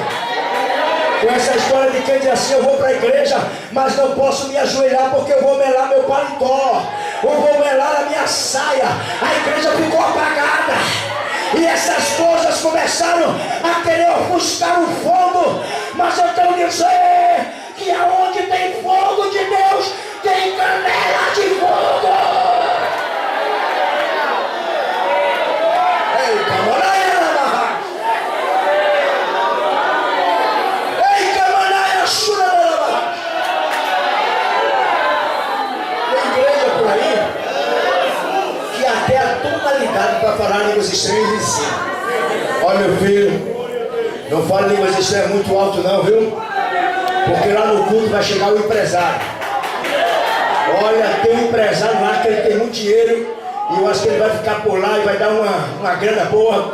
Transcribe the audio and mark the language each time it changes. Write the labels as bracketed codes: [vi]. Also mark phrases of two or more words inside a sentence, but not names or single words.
[pt] Com essa história de crente assim: eu vou para a igreja, mas não posso me ajoelhar porque eu vou melar meu paletó, ou vou melar a minha saia. A igreja ficou apagada. E essas coisas começaram a querer ofuscar o fogo. Mas eu quero dizer que aonde tem fogo de Deus, tem canela de fogo. Ei, camaraia na barraca. Ei, camaraia, chura na barraca. Tem igreja por aí que até a tonalidade para falar línguas estranhas em si. Olha, meu filho, não fale línguas estranhas muito alto não, viu? Porque lá no culto vai chegar o empresário. Olha, tem um empresário lá que ele tem muito dinheiro, e eu acho que ele vai ficar por lá e vai dar uma grana boa.